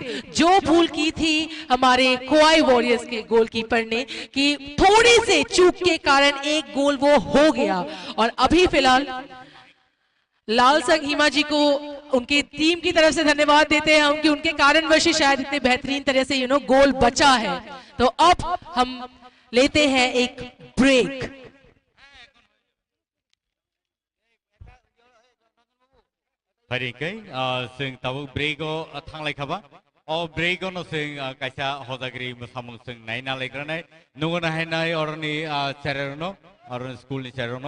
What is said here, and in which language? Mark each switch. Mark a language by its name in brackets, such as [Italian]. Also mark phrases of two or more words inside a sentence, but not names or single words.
[Hindi] जो भूल की थी हमारे खोवाई वॉरियर्स के गोलकीपर ने कि थोड़ी से चूक के कारण एक गोल वो हो गया, और अभी फिलहाल लाल संघ हिमा जी को उनकी टीम की तरफ से धन्यवाद देते हैं हम कि उनके कारणवश ही शायद इतने बेहतरीन तरह से गोल बचा है। तो अब हम लेते हैं एक ब्रेक। [Kok Borok] Faringkai, sing tahu brego thang kaba, or brego no sing kaisa hodagri musamul sing nai na lekranai, nungu na hai nai orani cererono, orani school ni cererono.